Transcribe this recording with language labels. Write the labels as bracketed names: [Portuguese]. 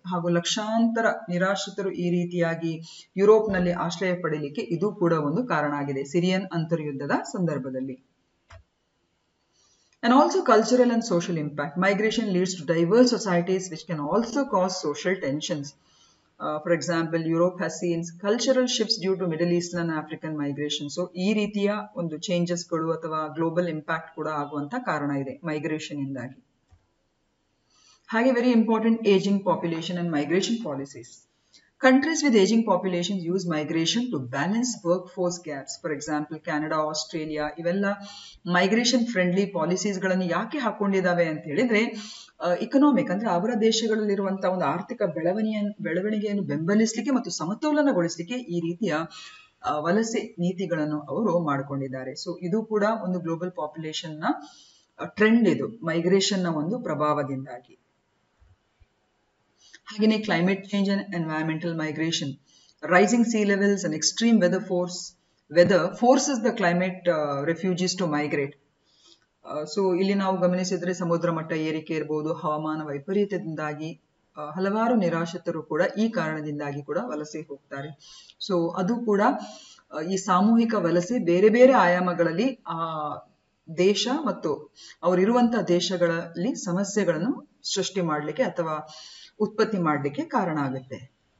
[Kannada] ಹಾಗೂ ಲಕ್ಷಾಂತರ ನಿರಾಶ್ರಿತರು ಈ ರೀತಿಯಾಗಿ ಯುರೋಪ್ನಲ್ಲಿ ಆಶ್ರಯ ಪಡೆಯಲಿಕ್ಕೆ ಇದು ಕೂಡ ಒಂದು ಕಾರಣ ಆಗಿದೆ, ಸಿರಿಯನ್ ಅಂತರ್ಯುದ್ಧದ ಸಂದರ್ಭದಲ್ಲಿ. [English] And also cultural and social impact. Migration leads to diverse societies which can also cause social tensions. For example, Europe has seen cultural shifts due to Middle Eastern and African migration. [Kannada] So ಈ ರೀತಿಯ ಒಂದು changes ಗಳು ಅಥವಾ global impact ಕೂಡ ಆಗುವಂತ ಕಾರಣ ಇದೆ migration ಇಂದಾಗಿ. [English] ಹಾಗೆ very important, ageing population and migration policies. Countries with aging populations use migration to balance workforce gaps. For example, [Kannada] Canada, Australia, ಇವೆಲ್ಲ ಮೈಗ್ರೇಷನ್ ಫ್ರೆಂಡ್ಲಿ ಪಾಲಿಸೀಸ್ ಗಳನ್ನು ಯಾಕೆ ಹಾಕೊಂಡಿದ್ದಾವೆ ಅಂತ ಹೇಳಿದ್ರೆ, ಇಕನಾಮಿಕ್ ಅಂದ್ರೆ ಅವರ ದೇಶಗಳಲ್ಲಿರುವಂತಹ ಒಂದು ಆರ್ಥಿಕ ಬೆಳವಣಿಗೆಯನ್ನು ಬೆಂಬಲಿಸಲಿಕ್ಕೆ ಮತ್ತು ಸಮತೋಲನಗೊಳಿಸಲಿಕ್ಕೆ ಈ ರೀತಿಯ ವಲಸೆ ನೀತಿಗಳನ್ನು ಅವರು ಮಾಡಿಕೊಂಡಿದ್ದಾರೆ. ಸೊ ಇದು ಕೂಡ ಒಂದು ಗ್ಲೋಬಲ್ ಪಾಪ್ಯುಲೇಷನ್ ನ ಟ್ರೆಂಡ್ ಇದು ಮೈಗ್ರೇಷನ್ ನ ಒಂದು ಪ್ರಭಾವದಿಂದಾಗಿ. [English] ಹಾಗೆಯೇ climate change and environmental migration, rising sea levels and extreme weather forces the climate refugees to migrate. [Kannada] So ಇಲ್ಲಿ ನಾವು ಗಮನಿಸಿದ್ರೆ ಸಮುದ್ರ ಮಟ್ಟ ಏರಿಕೆ ಇರಬಹುದು, ಹವಾಮಾನ ವೈಪರೀತ್ಯದಿಂದಾಗಿ ಹಲವಾರು ನಿರಾಶ್ರಿತರು ಕೂಡ ಈ ಕಾರಣದಿಂದಾಗಿ ಕೂಡ ವಲಸೆ ಹೋಗ್ತಾರೆ. ಸೊ ಅದು ಕೂಡ ಈ ಸಾಮೂಹಿಕ ವಲಸೆ ಬೇರೆ ಬೇರೆ ಆಯಾಮಗಳಲ್ಲಿ ಆ ದೇಶ ಮತ್ತು ಅವರಿರುವಂತಹ ದೇಶಗಳಲ್ಲಿ ಸಮಸ್ಯೆಗಳನ್ನು ಸೃಷ್ಟಿ ಮಾಡಲಿಕ್ಕೆ ಅಥವಾ ಉತ್ಪತ್ತಿ ಮಾಡಲಿಕ್ಕೆ ಕಾರಣ ಆಗುತ್ತೆ.